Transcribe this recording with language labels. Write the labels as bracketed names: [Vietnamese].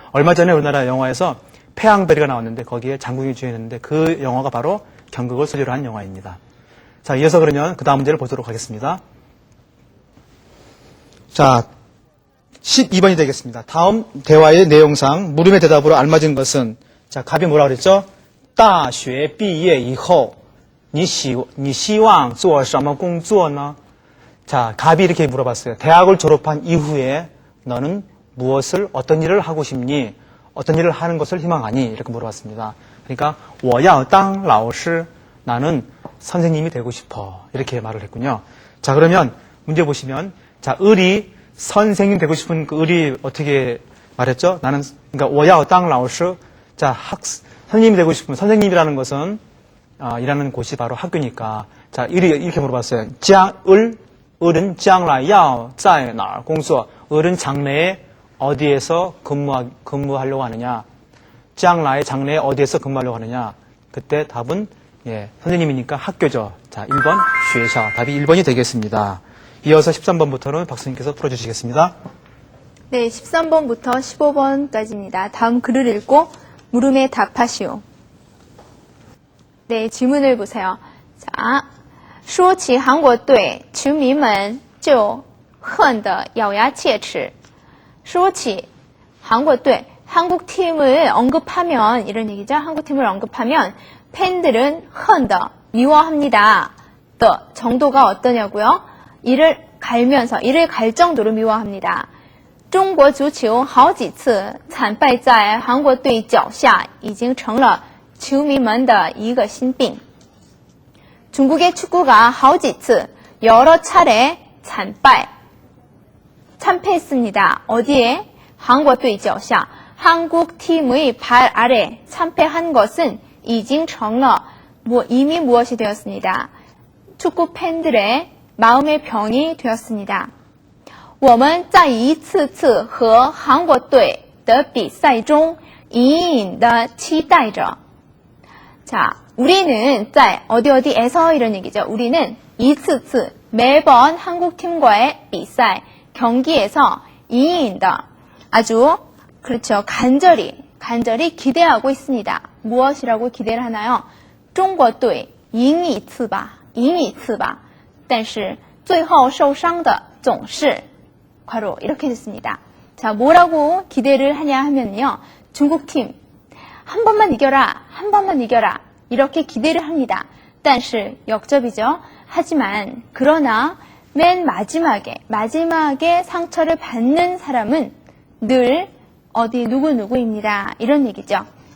[Korean] 얼마 전에 우리나라 영화에서 태양별이가 나왔는데 거기에 장국이 주연했는데 그 영화가 바로 경극을 소재로 한 영화입니다. 자, 이어서 그러면 그 다음 문제를 보도록 하겠습니다. 자, 12번이 되겠습니다. 다음 대화의 내용상 물음의 대답으로 알맞은 것은, 자, 갑이 뭐라 그랬죠? [Chinese] 大学毕业以后你希望做什么工作呢? [Korean] 자, 갑이 이렇게 물어봤어요. 대학을 졸업한 이후에 너는 어떤 일을 하고 싶니? 어떤 일을 하는 것을 희망하니? 이렇게 물어봤습니다. 그러니까 [Chinese] 我要当老师, [Korean] 나는 선생님이 되고 싶어. 이렇게 말을 했군요. 자, 그러면 문제 보시면, 자, 을이 선생님 되고 싶은 그 을이 어떻게 말했죠? 그러니까 [Chinese] 我要当老师. [Korean] 자, 선생님이 되고 싶으면, 선생님이라는 것은 일하는 곳이 바로 학교니까. 자, 을이 이렇게 물어봤어요. 을은 [Chinese] 将来要在哪儿工作? [Korean] 을은 장래에 어디에서 근무하려고 하느냐? 将来 장래에 어디에서 근무하려고 하느냐? 그때 답은 선생님이니까 학교죠. 자, 1번 学校. 답이 1번이 되겠습니다. 이어서 13번부터는 박사님께서 풀어주시겠습니다. 네, 13번부터 15번까지입니다. 다음 글을 읽고 물음에 답하시오. 네, 질문을 보세요. 자, [Chinese] 说起韩国队球迷们就恨得咬牙切齿. 说起韩国队, [Korean] 한국 팀을 언급하면, 이런 얘기죠. 한국 팀을 언급하면 팬들은 恨得, 미워합니다. 더 정도가 어떠냐고요? 이를 갈 정도로 미워합니다. [Chinese] 中国足球好几次惨败在韩国队脚下已经成了球迷们的一个心病. [Korean] 중국의 축구가 好几次 여러 차례 참패했습니다. 어디에? 한국队脚下. 한국 팀의 발 아래 참패한 것은 [Chinese] 已经成了 [Korean] 이미 무엇이 되었습니다. 축구 팬들의 마음의 병이 되었습니다. [Chinese] 我们在一次次和韩国队的比赛中隐隐地期待着. [Korean] 자, 우리는 어디에서 이런 얘기죠. 우리는 一次次 매번 한국 팀과의 比赛 경기에서 隐隐的 아주 그렇죠. 간절히 기대하고 있습니다. 무엇이라고 기대를 하나요? [Chinese] 中国队赢一次吧. 但是最后受伤的总是 [Korean] 바로 이렇게 됐습니다. 자, 뭐라고 기대를 하냐 하면요. 중국팀 한 번만 이겨라 이렇게 기대를 합니다. 但是 역접이죠. 하지만 그러나 맨 마지막에 상처를 받는 사람은 늘 누구입니다. 이런 얘기죠.